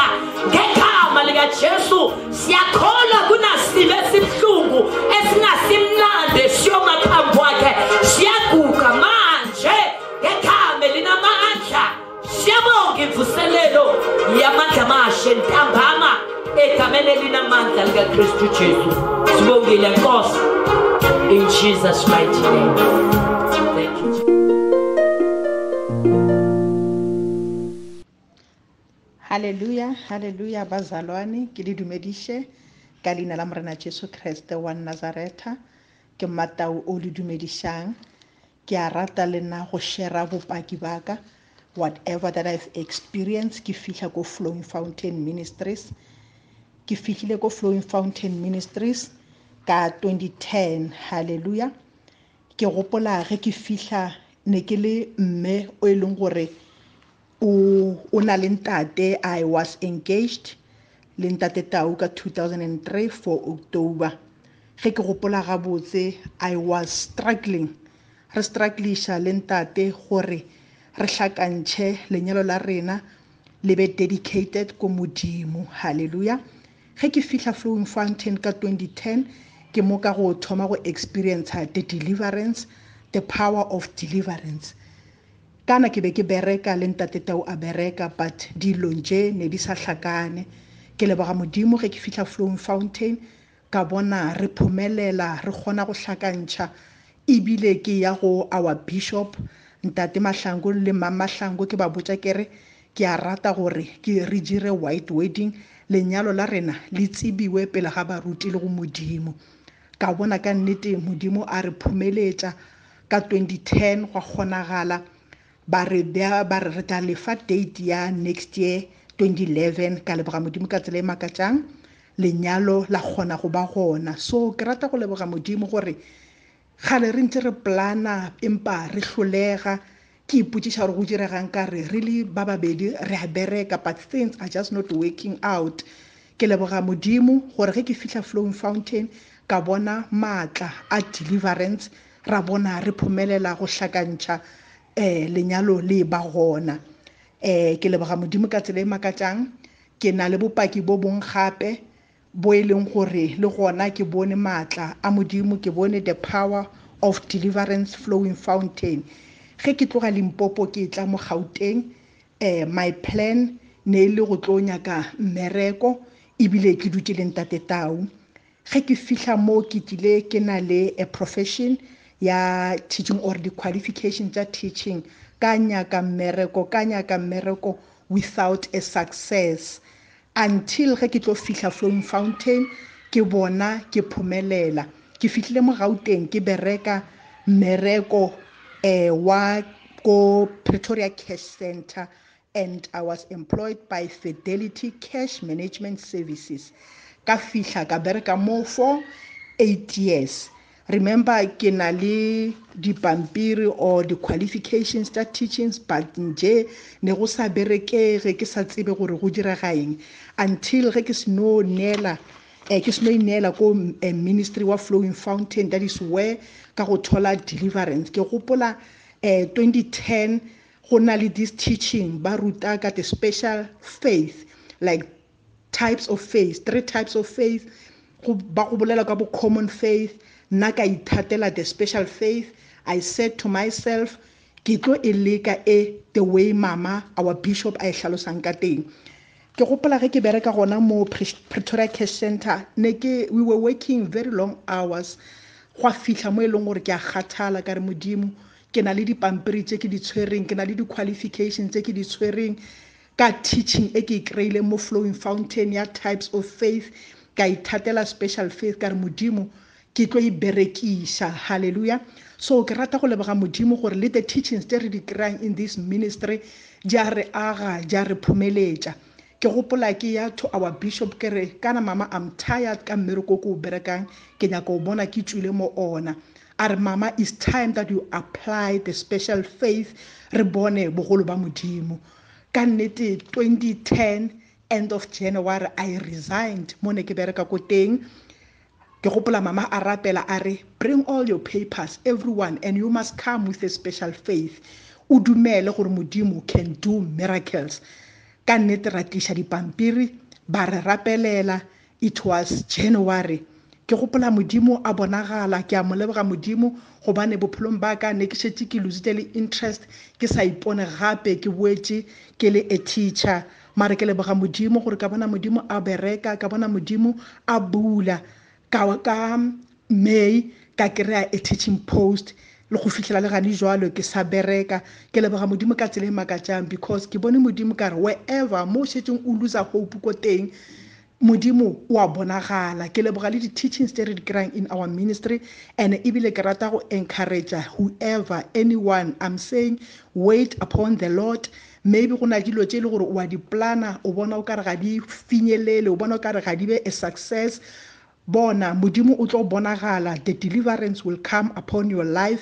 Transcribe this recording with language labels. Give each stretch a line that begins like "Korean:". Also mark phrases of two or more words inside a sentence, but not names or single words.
Zulu: ngegama likaJesu siyakholwa kunasibe esibhlungu esingasimnandi siyoma phambi kwakhe siyaguga manje ngegama linamandla siyabonga imvuselelo yamandla amasha ntambama egameni linamandla likaKristu Jesu sibongile Nkosi
English: in Jesus mighty name thank you
Northern Sotho: Hallelujah, hallelujah bazalwane ke le dumedishe ka leina la Morena Jesu Kriste wa Nazareta ke matau o le dumedishang ke a rata le nna go share bopaki baka
English: whatever that I've experienced
Northern Sotho: ke fihla go Flowing Fountain Ministries ke fihlile go Flowing Fountain Ministries ka 2010 hallelujah ke gopola ge ke fihla ne ke le mme o eleng gore o na le ntate
English: I was engaged
Northern Sotho: le ntate Tau ka 2003
English: for October
Northern Sotho: ge ke gopola gabotse
English: I was struggling
Northern Sotho: re strugglisha le ntate gore re hlakantšhe lenyalo la rena le be dedicated ko modimo hallelujah ge ke fihla Flowing Fountain ka 2010 ke mo ka go thoma go
English: experience the deliverance the power of deliverance
Northern Sotho: kana ke be ke bereka le ntate Tau a bereka but dilo nje ne di sa hlakane ke leboga modimo ge ke fihla Flowing Fountain ka bona re phumelela re gona go hlakantšha ebile ke ya go
English: our bishop
Northern Sotho: ntate Mahlangu le mama Mahlangu ke ba botsa kere ke a rata gore ke re dire
English: white wedding
Northern Sotho: lenyalo la rena le tsibiwe pele ga baruti le go modimo ka bona ka nnete modimo a re phumeletša ka 2010 gwa kgonagala ba re re tla lefa date ya
English: next year
Northern Sotho: 2011 ka leboga modimo ka tsela e makatšang lenyalo la kgona go ba gona so ke rata go leboga modimo gore gale re ntse re plana empa re hlolega ke ipotšiša gore go diregang ka re
English: really
Northern Sotho: ba babedi re a bereka
English: but things are just not working out
Northern Sotho: ke leboga modimo gore ge ke fihla Flowing Fountain ka bona maatla a deliverance ra bona re phomelela go hlakantšha lenyalo le ba gona. Ke leboga modimo ka tsela e makatsang. Ke na le bopaki bo bong gape bo e leng gore le gona ke bone maatla a modimo, ke bone
English: the power of deliverance flowing fountain.
Northern Sotho: Ge ke tloga Limpopo ke tla mo Gauteng,
English: my plan
Northern Sotho: ne le go tlo nyaka mmereko ebile ke dutse le ntate Tau. Ge ke fihla mo ke tlile ke na le
English: a profession
Northern Sotho: ya teaching
English: or the qualifications
Northern Sotho: tsa teaching, ka nyaka mmereko
English: without a success
Northern Sotho: until ge ke tlo fihla flowing fountain ke bona ke phomelela. Ke fihlile mo Gauteng ke bereka mmereko wa ko Pretoria Cash Center,
English: and I was employed by Fidelity Cash Management Services.
Northern Sotho: Ka fihla ka bereka mo
English: for 8 years.
Northern Sotho: Remember ke na le dipampiri
English: or the qualifications
Northern Sotho: tsa teachings, but nje ne go sa berekege ke sa tsebe gore go direga eng until ge ke seno inela ko ministry wa flowing fountain.
English: That is where
Northern Sotho: ka go thola
English: deliverance.
Northern Sotho: Ke gopola 2010 go na le
English: this teaching
Northern Sotho: ba ruta ka
English: the special faith, like types of faith, 3 types of faith.
Northern Sotho: Ba go bolela ka bo common faith, nna ka ithatela
English: the special faith. I said to myself
Northern Sotho: ke tlo e leka
English: the way mama our bishop
Northern Sotho: a e hlalosang ka teng. Ke gopola ge ke bereka gona mo Pretoria Cash Center,
English: we were working very long hours.
Northern Sotho: Gwa fihla mo e leng gore ke a kgathala ka re modimo ke na le dipampiri tse ke di tshwereng, ke na le di-qualifications tse ke di tshwereng ka teaching e ke e kry-ile mo flowing fountain ya types of faith. Ka ithatela special faith ka re modimo ke tlo e berekisha. Hallelujah. So ke rata go leboga modimo gore le
English: the teachings
Northern Sotho: tse re di kry-ang
English: in this ministry
Northern Sotho: ja re aga, ja re phomeletša. Ke gopola ke ya
English: to our bishop
Northern Sotho: ke re kana mama
English: I'm tired
Northern Sotho: ka mmereko ko o berekang, ke nyaka o bona ke tswile mo ona. A re mama
English: it's time that you apply the special faith
Northern Sotho: re bone bogolo ba modimo. Ka nnete 2010
English: end of January I resigned
Northern Sotho: mo ne ke bereka ko teng. Ke gopola mama a rapela a re
English: bring all your papers everyone and you must come with a special faith.
Northern Sotho: O dumele gore modimo
English: can do miracles.
Northern Sotho: Ka nnete ra tlisha dipampiri ba re rapelela.
English: It was January.
Northern Sotho: Ke gopola modimo a bonagala, ke a mo leboga modimo gobane bophelong ba ka ne ke shetse ke lositse le interest, ke sa ipone gape ke boetse ke le
English: a teacher.
Northern Sotho: Mare ke leboga modimo gore ka bona modimo a bereka, ka bona modimo a bula. Ka May ka kry-a
English: a teaching post
Northern Sotho: le go fitlhela le gane jwalo ke sa bereka. Ke leboga modimo ka tsela e makatsang because ke bone modimo ka re wherever mo shetseng o
English: loser hope
Northern Sotho: ko teng modimo wa bonagala. Ke leboga le di-teachings tse re di kry-ang
English: in our ministry, and
Northern Sotho: ebile ke rata go encourage
English: whoever, anyone, I'm saying wait upon the Lord.
Northern Sotho: Maybe go na dilo tse le gore o a di plana, o bona o ka re ga di finyelele, o bona o ka re ga di be
English: a success.
Northern Sotho: Bona modimo o tlo bonagala,
English: the deliverance will come upon your life.